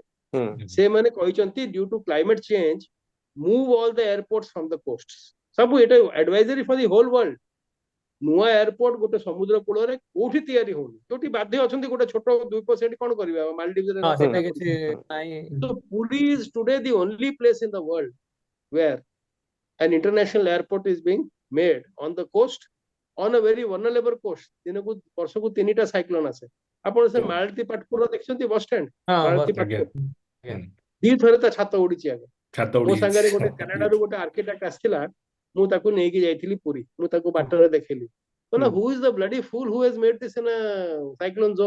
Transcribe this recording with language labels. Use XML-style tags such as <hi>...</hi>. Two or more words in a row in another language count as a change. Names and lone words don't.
<or>ହୁଁ ସେମାନେ କହିଛନ୍ତି</or> <en>due to climate change move all the airports from the coast.</en> <or>ସବୁ ଏଟା</or> <en>advisory for the whole world.</en> <or>ନୂଆ ଏୟାରପୋର୍ଟ ଗୋଟେ ସମୁଦ୍ର କୂଳରେ କୋଉଠି ତିଆରି ହଉନି, ଯୋଉଠି ବାଧ୍ୟ ଅଛନ୍ତି ଗୋଟେ ଛୋଟ ଦ୍ୱୀପ, ସେଠି କଣ କରିବେ? ମାଲଡିଭ୍ସରେ ହଁ ନା ସେଟା କଣ କିଛି କରିବେ? ନାହିଁ।</or> <en>So Puri is today the only place in the world where an international airport is being made on the coast, on a very vulnerable coast.</en> <or>ଦିନକୁ ବର୍ଷକୁ 3ଟା ସାଇକ୍ଲୋନ ଆସେ। ଆପଣ ସେ ମାଳତୀ ପାଟପୁର ଦେଖିଛନ୍ତି</or> <en>bus stand?</en> <or>ହଁ ମାଳତୀ ବସ୍ ପାଟପୁର ଆଜ୍ଞା। ଦିଥର ତା ଛାତ ଉଡିଛି ଆଜ୍ଞା। ଛାତ ମୋ ଉଡି ସାଙ୍ଗରେ ଗୋଟେ ଯାଇଛି। କାନାଡାରୁ ଗୋଟେ ଆର୍କିଟେକ୍ଟ ଆସିଥିଲା, ମୁଁ ତାକୁ ନେଇକି ଯାଇଥିଲି ପୁରୀ। ମୁଁ ତାକୁ ବାଟରେ ଦେଖେଇଲି, କହିଲା ହୁଁ</or> <en>who is the bloody fool who has made this in cyclone zone.</en>